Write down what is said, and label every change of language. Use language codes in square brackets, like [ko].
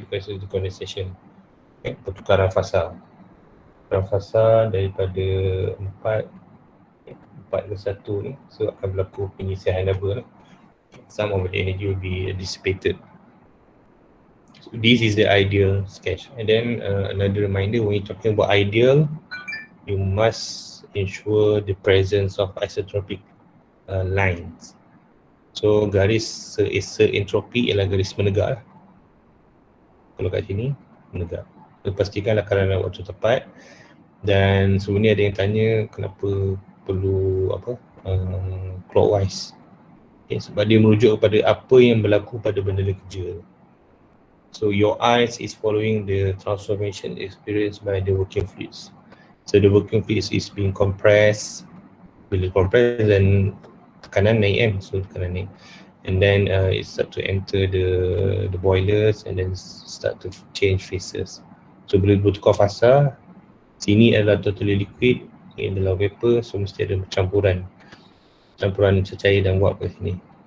[en] Because of the condensation. [ms] Okay, pertukaran fasa. Pertukaran fasa daripada 4 ke 1 ni, so akan berlaku pengisian laba lah. [en] Some of the energy will be dissipated. So this is the ideal sketch. And then another reminder, when you're talking about ideal, you must ensure the presence of isotropic lines. [ms] So garis se-entropi ialah garis menegak lah. Kalau kat sini, menegak. So, pastikan lakaran waktu tepat. Dan sebenarnya ada yang tanya kenapa perlu clockwise. Okay, sebab dia merujuk kepada apa yang berlaku pada benda kerja. [en] So your eyes is following the transformation experienced by the working fluids. So the working fluids is being compressed. [ms] Bila compress dan tekanan naik so tekanan naik. [en] And then it start to enter the boilers and then start to change phases. [ms] So bila bertukar fasa, sini adalah totally liquid, ini adalah vapor, so mesti ada campuran cecair dan wap kat sini.